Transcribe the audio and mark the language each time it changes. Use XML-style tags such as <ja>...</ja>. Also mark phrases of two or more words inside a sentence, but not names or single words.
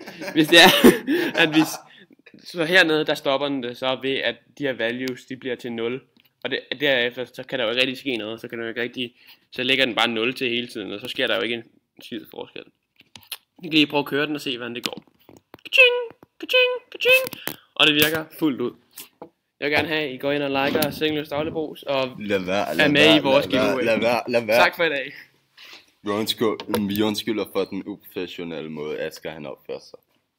<da>Hvis det er, at så hernede, der stopper den det så ved, at de her values, de bliver til 0. Og derefter, så kan der jo ikke rigtig ske noget. Så lægger den bare 0 til hele tiden, og så sker der jo ikke en skid forskel. Vi kan lige prøve at køre den og se, hvordan det går. Ka-ching, ka-ching, ka-ching. Og det virker fuldt ud. Jeg vil gerne have, at I går ind og liker Sengeløs Dagligbrugs og Lad være, er med i vores giveaway. lad være. Tak for i dag. Vi undskylder for den uprofessionelle måde, Asger han opfører sig.</da>